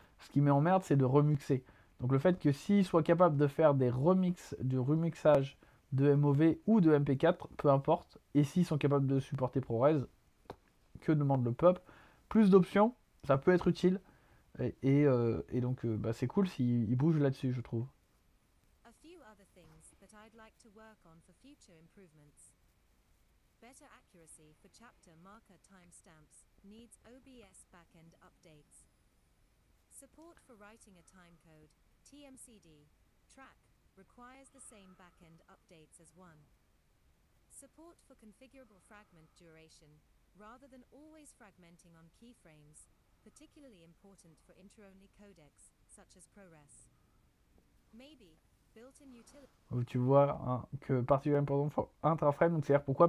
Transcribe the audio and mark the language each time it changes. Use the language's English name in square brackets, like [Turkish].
[French] Ce qui m'emmerde, c'est de remixer. Donc, le fait que s'ils soient capables de faire du remixage de MOV ou de MP4, peu importe. Et s'ils sont capables de supporter ProRes, que demande le peuple? Plus d'options, ça peut être utile. Et donc, bah, c'est cool s'ils bougent là-dessus, je trouve. [English] A few other things that I'd like to work on for future improvements. Better accuracy for chapter marker timestamps needs OBS backend updates. Support for writing a timecode, TMCD, track, requires the same backend updates as one. Support for configurable fragment duration, rather than always fragmenting on keyframes, particularly important for intro-only codecs, such as ProRes. Maybe, built-in utility. [French] Tu vois hein, que particulièrement important pour intraframe, donc c'est-à-dire pourquoi?